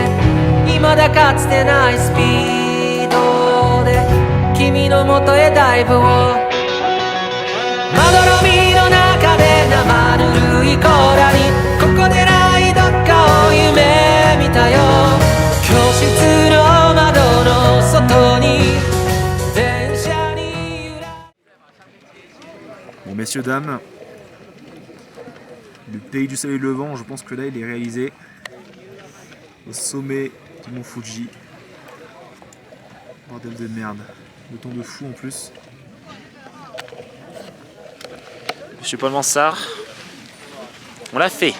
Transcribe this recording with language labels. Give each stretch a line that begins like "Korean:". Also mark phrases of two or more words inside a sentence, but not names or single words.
Japanese: 未だかつてないスピードで君の元へダイブをまどろみの中で生ぬるい甲羅にここでないどっかを夢見たよ教室の窓の外に電車に揺ら
French: Bon messieurs, dames, le pays du soleil levant, je pense que là il est réalisé au sommet du mont Fuji. Bordel de merde, le temps de fou en plus. Monsieur Paul Mansart, on l'a fait.